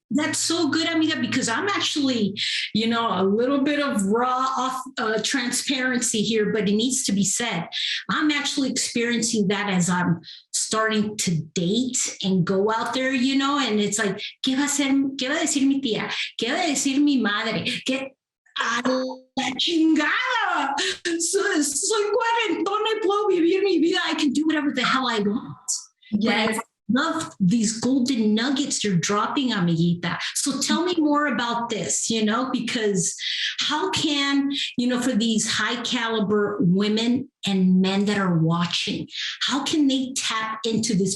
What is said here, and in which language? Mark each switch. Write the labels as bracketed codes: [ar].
[en] That's so good, amiga, because I'm actually, a little bit of raw transparency here, but it needs to be said. I'm actually experiencing that as I'm starting to date and go out there, and it's like, [es] ¿qué va a decir mi tía? ¿Qué va a decir mi madre? ¿Qué? ¡A la chingada! Soy cuarentona y puedo vivir mi vida. [en] I can do whatever the hell I want. Yes. Love these golden nuggets you're dropping, amiguita. So tell me more about this, because how can, for these high caliber women and men that are watching, how can they tap into this?